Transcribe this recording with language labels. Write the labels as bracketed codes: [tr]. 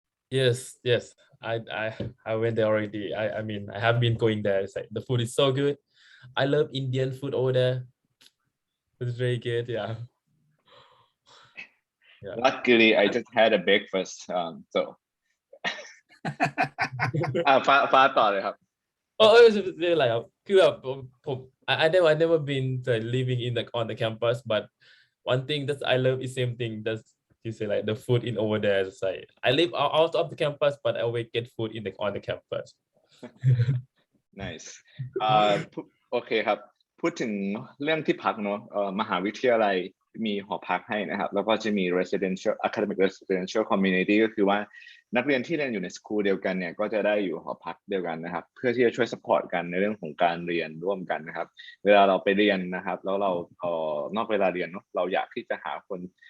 [en] Yes, I went there already. I mean, I have been going there. It's like the food is so good. I love Indian food over there. It's very good. Yeah. Luckily, I just had a breakfast. [th] So ฟ้าต่อเลยครับ ไม่เป็นไรครับคือแบบผม [en] I never been living in on the campus, but one thing that I love is same thing that you say, like the food in over there. It's like I live out of the campus, but I always get food on the campus. [th] Nice โอเคครับพูดถึงเรื่องที่พักเนาะมหาวิทยาลัยมีหอพักให้นะครับแล้วก็จะมี residential academic residential community ก็คือว่านักเรียนที่เรียนอยู่ในสคูลเดียวกันเนี่ยก็จะได้อยู่หอพักเดียวกันนะครับเพื่อที่จะช่วย support กันในเรื่องของการเรียนร่วมกันนะครับเวลาเราไปเรียนนะครับแล้วเรานอกเวลาเรียนเนาะเราอยากที่จะหาคน